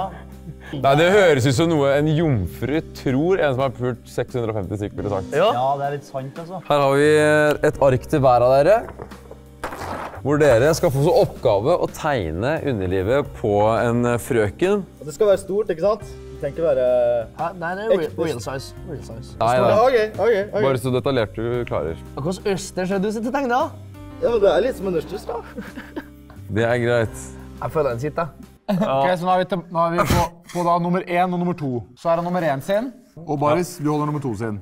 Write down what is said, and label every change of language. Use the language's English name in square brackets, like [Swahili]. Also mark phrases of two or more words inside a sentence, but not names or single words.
[Norwegian] Nei, det høres ut som noe en jomfru tror en som har pult 650 stykker ville sagt. Ja. Ja, det er litt sant, altså. Her har vi et ark til hver av dere, hvor dere skal få så oppgave å tegne underlivet på en frøken. Det skal være stort, ikke sant? Du tenker være... Hæ? Nei, det er [English] real size. Real size. [Norwegian] Nei. Ok. Bare så detaljert du klarer. Og hvordan østers er du sitter og tegner, da? Ja, men det er litt som en østers, da. Det er greit. Jeg føler den sitter. Ok, så nå er vi på da nummer 1 og nummer 2. Så er det nummer 1 sin, og Baris, du holder nummer 2 sin.